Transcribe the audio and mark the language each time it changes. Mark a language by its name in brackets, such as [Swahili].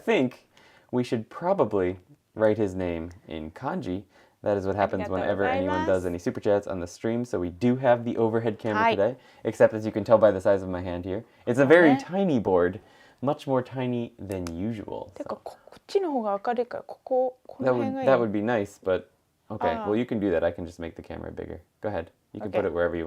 [English] I think we should probably write his name in kanji. That is what happens whenever anyone does any super chats on the stream. So we do have the overhead camera Hi. today, except as you can tell by the size of my hand here, it's a very tiny board, much more tiny than usual. [Japanese] てかこっちの方が明るいからこの辺がいい。 [English] That would be nice, but okay. Well, you can do that. I can just make the camera bigger. Go ahead. You can put it wherever you